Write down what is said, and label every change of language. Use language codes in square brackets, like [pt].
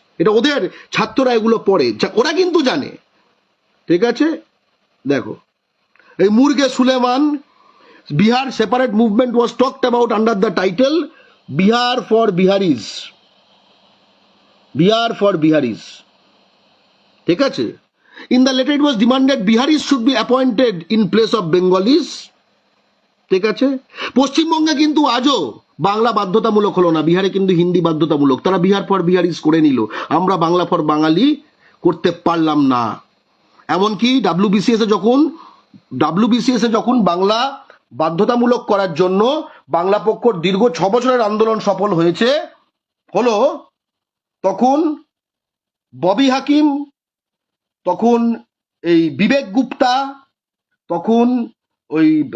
[bn] এটা ওদের ছাত্ররা এগুলো পড়ে, ওরা কিন্তু জানে, ঠিক আছে। দেখো এই মুরগে Sulaiman, [en] Bihar separate movement was talked about under the title Bihar for Biharis, Bihar for Biharis, [bn] ঠিক আছে। [en] In the letter it was demanded Biharis should be appointed in place of Bengalis, [bn] ঠিক আছে। পশ্চিমবঙ্গে কিন্তু আজও বাংলা বাধ্যতামূলক হলো না, বিহারে কিন্তু হিন্দি বাধ্যতামূলক। তারা বিহার ফর বিহারিজ করে নিল, আমরা বাংলা ফর বাঙালি করতে পারলাম না। এমনকি ডাব্লিউবিসিএস এ যখন বাংলা বাধ্যতামূলক করার জন্য বাংলা পক্ষর দীর্ঘ 6 বছরের আন্দোলন সফল হলো, তখন ববি হাকিম, তখন এই বিবেক গুপ্তা, তখন ওই